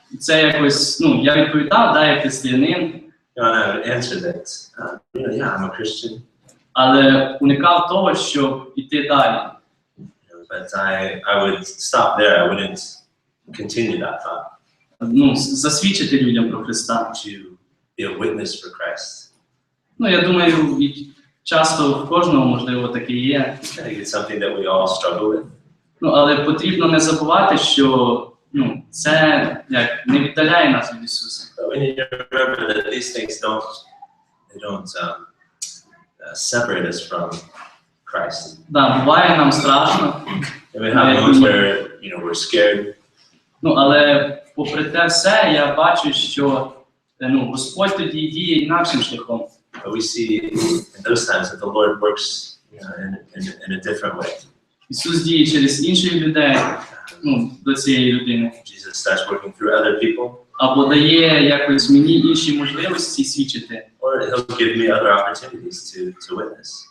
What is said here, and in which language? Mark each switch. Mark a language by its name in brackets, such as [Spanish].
[Ukrainian] це якось, ну, я відповідав, да, як християнин, [English] you know, and I would answer that, you know, yeah, I'm a Christian, [Ukrainian] але уникав того, щоб іти далі. [English] you know, but I would stop there. I wouldn't continue that thought. [Ukrainian] Ну, засвідчити людям про Христа. [English] To be a witness for Christ. [Ukrainian] Ну, я думаю, часто в кожного, можливо, таке є. [English] I think it's something that we all struggle with. [Ukrainian] Ну, але потрібно не забувати, що, ну, це як не віддаляє нас від Ісуса. [English] But we need to remember that these things don't separate us from Christ. [Ukrainian] Да, буває нам страшно, [English] And we have moments where, you know, we're scared. [Ukrainian] ну, але попри те все, я бачу, що, ну, Господь тоді діє інакшим шляхом. [English] But we see in those times that the Lord works, you know, in a different way. [Ukrainian] Ісус діє через інших людей, ну, до цієї людини. [English] Jesus starts working through other people, [Ukrainian] Або дає якось мені інші можливості свідчити. [English] or He'll give me other opportunities to witness.